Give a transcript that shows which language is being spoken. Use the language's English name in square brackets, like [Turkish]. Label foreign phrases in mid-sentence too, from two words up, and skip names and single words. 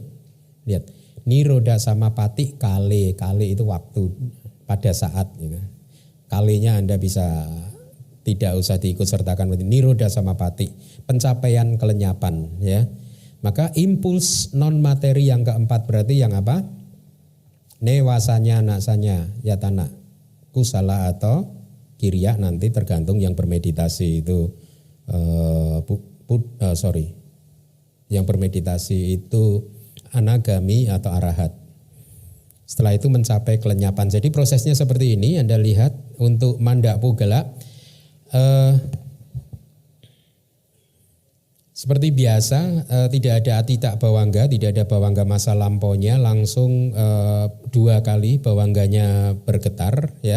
[Indonesian] Lihat, [Pali] niroda samapati [Indonesian] kali itu waktu pada saat gitu. Kalinya Anda bisa tidak usah diikut sertakan. [Pali] Niroda samapati, [Indonesian] pencapaian kelenyapan ya. Maka impuls non materi yang keempat berarti yang apa? [Pali] Newasanya, nasanya, yatana, kusala [Indonesian] atau kiriya, nanti tergantung yang bermeditasi itu yang bermeditasi itu anagami atau arahat. Setelah itu mencapai kelenyapan. Jadi prosesnya seperti ini. Anda lihat untuk [Pali] manda pugala [Indonesian] seperti biasa, tidak ada [Pali] atita bawangga, [Indonesian] tidak ada bawangga masa lampaunya, langsung 2 kali bawangganya bergetar ya.